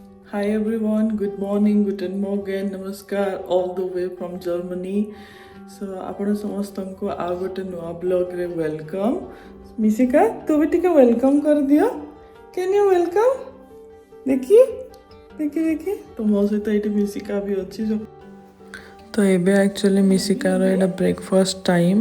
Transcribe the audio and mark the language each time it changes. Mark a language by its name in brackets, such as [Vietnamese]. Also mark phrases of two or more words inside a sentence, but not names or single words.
[English] Hi everyone, good morning, [German] guten Morgen, [English] namaskar, all the way from Germany. [Odia] So ଆପଣ ସମସ୍ତଙ୍କୁ ଆଉ ଗୋଟେ ନୂଆ ବ୍ଲଗ୍ରେ ୱେଲକମ୍। ମିଶିକା ତୁ ବି ଟିକେ ୱେଲକମ୍ କରିଦିଅ। [English] can you welcome? [Odia] ଦେଖି ଦେଖି ଦେଖି ତ ମୋ ସହିତ ଏଇଠି ମିଶିକା ବି ଅଛି। ତ ଏବେ ଆକ୍ଚୁଆଲି ମିଶିକାର ଏଇଟା [English] breakfast time.